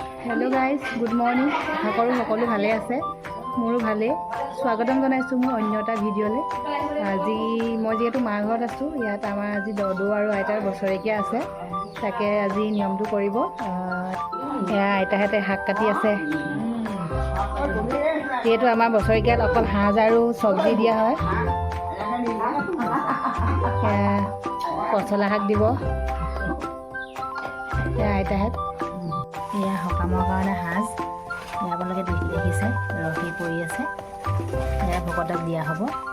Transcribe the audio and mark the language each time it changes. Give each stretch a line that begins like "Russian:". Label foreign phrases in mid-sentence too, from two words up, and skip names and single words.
English: hello guys good morning
Assamese: আশা কৰোঁ সকলো ভালে আছে মোৰো ভালে স্বাগতম জনাইছোঁ মোৰ অন্য এটা ভিডিঅ'লৈ আজি মই যেহেতু মাৰ ঘৰত আছোঁ ইয়াত আমাৰ আজি দদৌ আৰু আইতাৰ বছৰেকীয়া আছে তাকে আজি নিয়মটো কৰিব এয়া আইতাহঁতে শাক কাটি আছে যিহেতু আমাৰ বছৰেকীয়াত অকল সাজ আৰু চব্জি দিয়া হয় পচলা শাক দিব আইতাহঁত এয়া সকামৰ কাৰণে সাজ আপোনালোকে দেখিছে ৰহি পৰি আছে এয়া ভকতক দিয়া হ'ব